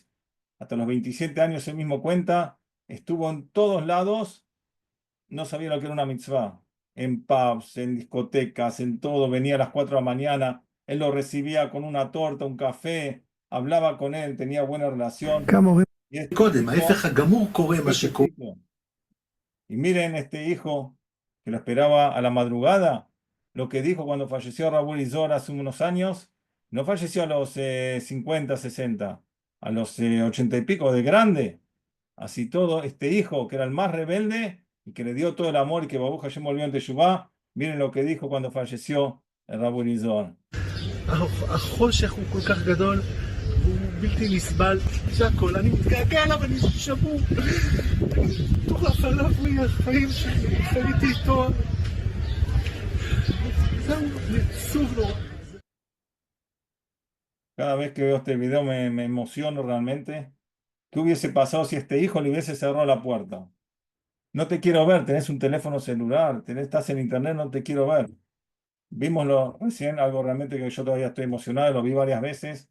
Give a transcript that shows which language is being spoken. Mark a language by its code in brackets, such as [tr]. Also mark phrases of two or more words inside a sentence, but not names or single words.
[es] Hasta los 27 años él mismo cuenta, estuvo en todos lados, no sabía lo que era una mitzvah. En pubs, en discotecas, en todo, venía a las 4 de la mañana, él lo recibía con una torta, un café, hablaba con él, tenía buena relación. Y [he] קודם, ההפך הגמור קורה מה שקורה. [es] y miren este hijo que lo esperaba a la madrugada, lo que dijo cuando falleció Raúl Izor hace unos años, no falleció a los 50, 60, a los 80 y pico de grande. Así todo, este hijo que era el más rebelde y que le dio todo el amor y que [he] ברוך השם [es] volvió en Teshuvá, miren lo que dijo cuando falleció el Raúl Izor. [he] החושך הוא כל כך גדול, והוא בלתי נסבל, זה הכל, אני מתגעגע אליו, אני שבור, מטורף עליו מהחיים שלי, חייתי איתו, זהו, עצוב נורא. [es] Cada vez que veo este video me emociono realmente. ¿Qué hubiese pasado si este hijo le hubiese cerrado la puerta? No te quiero ver, tenés un teléfono celular, estás en internet, no te quiero ver. Vimoslo recién, algo realmente que yo todavía estoy emocionado, lo vi varias veces.